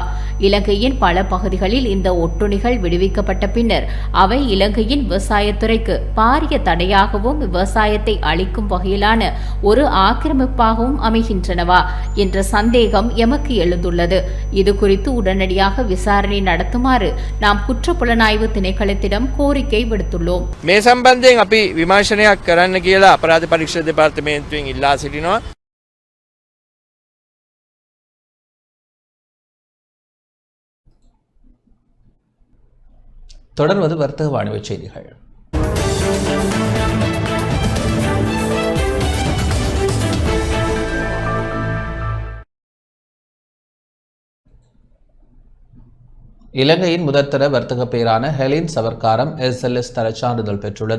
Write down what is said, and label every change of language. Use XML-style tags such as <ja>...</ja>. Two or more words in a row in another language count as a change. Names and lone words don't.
<ta>இலங்கையின் பல பகுதிகளில் இந்த ஒட்டுண்ணிகள் விடுவிக்கப்பட்ட பின்னர் அவை இலங்கையின் விவசாயத்துறைக்கு பாரிய தடையாகவும் விவசாயத்தை அளிக்கும் வகையிலான ஒரு ஆக்கிரமிப்பாகவும் அமைகின்றனவா என்ற சந்தேகம் எமக்கு எழுந்துள்ளது. இது குறித்து உடனடியாக விசாரணை நடத்துமாறு நாம் குற்றப்புலனாய்வு திணைக்களத்திடம் கோரிக்கை விடுத்துள்ளோம்.</ta> <si>මේ සම්බන්ධයෙන් අපි විමර්ශනයක් කරන්න කියලා අපරාධ පරීක්ෂා දෙපාර්තමේන්තුවෙන් ඉල්ලා සිටිනවා.</si> <ta>தொடர்வது வர்த்தக வாணிப செய்திகள். இலங்கையின் முதற்தர வர்த்தக பெயரான ஹெலின் சவர்க்காரம் SLS தரச் சான்றிதழ் பெற்றுள்ளது.</ta>